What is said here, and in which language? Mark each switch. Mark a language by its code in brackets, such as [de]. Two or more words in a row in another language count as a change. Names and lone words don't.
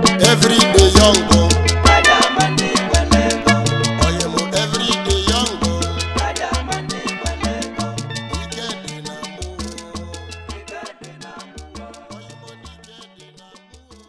[pcm] Every day young, oh. Brother man, they well able. [ig] Oye mụ, [pcm] every day young, oh. Brother man, they well able. [ig] Ike dị na mụ. Ike dị na mụ. Oye mụ, ike dị na mụ.